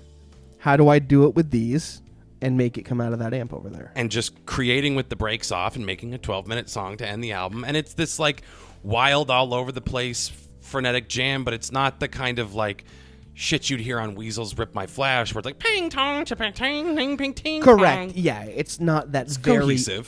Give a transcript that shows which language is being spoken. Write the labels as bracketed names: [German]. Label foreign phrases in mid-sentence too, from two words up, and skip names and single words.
[English] How do I do it with these and make it come out of that amp over there? And just creating with the brakes off and making a 12-minute song to end the album. And it's this like wild, all over the place, frenetic jam, but it's not the kind of like shit you'd hear on Weasel's Rip My Flash, where it's like ping tong chipang ting ting ping ting. Correct. Yeah, it's not that very cohesive.